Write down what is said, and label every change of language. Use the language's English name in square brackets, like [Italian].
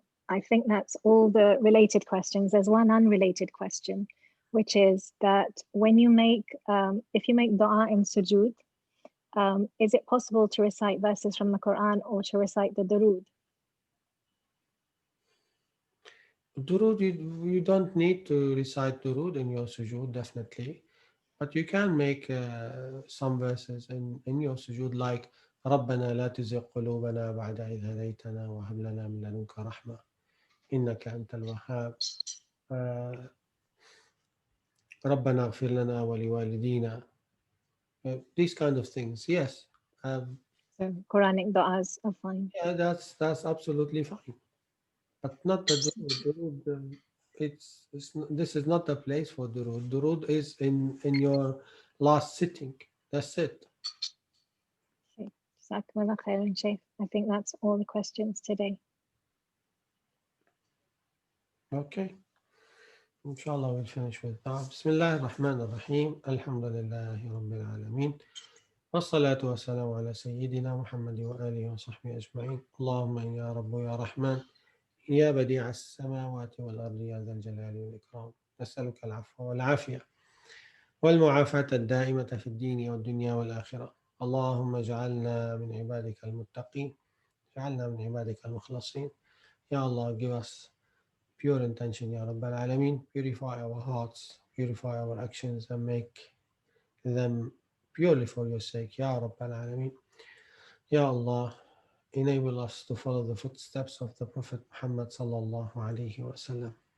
[English] I think that's all the related questions. There's one unrelated question, which is that when you make, if you make dua in sujood, is it possible to recite verses from the Quran or to recite the durood? Durood, you don't need to recite Durood in your sujood, definitely. But you can make some verses in your sujood like [Arabic] ربنا لا تزغ قلوبنا بعد إذ هديتنا وهب لنا من لدنك رحمة إنك أنت الوهاب ربنا اغفر لنا ولوالدينا. [English] These kind of things, yes. So Quranic du'as are fine. Yeah, that's absolutely fine. But not the Durood. Durood, this is not the place for Durood. Durood is in your last sitting. That's it. Jazakumullah khairan, Shaykh. I think that's all the questions today. Okay. Inshallah, we'll finish with that. [Arabic] Bismillah ar-Rahman ar-Rahim. Alhamdulillahi Rabbil Alameen. والصلاة والسلام على سيدنا محمد وآله وصحبه أجمعين. اللهم يا رب يا رحمن يا بديع السماوات والأرض يا ذا الجلال والإكرام نسألك العفو والعافية والمعافاة الدائمة في الدين والدنيا والآخرة. اللهم اجعلنا من عبادك المتقين اجعلنا من عبادك المخلصين. [English] Ya Allah, give us pure intention, Ya Rabbal Alameen. Purify our hearts, purify our actions, and make them purely for your sake, Ya Rabbal Alameen. Ya Allah, enable us to follow the footsteps of the Prophet Muhammad sallallahu alaihi wasallam.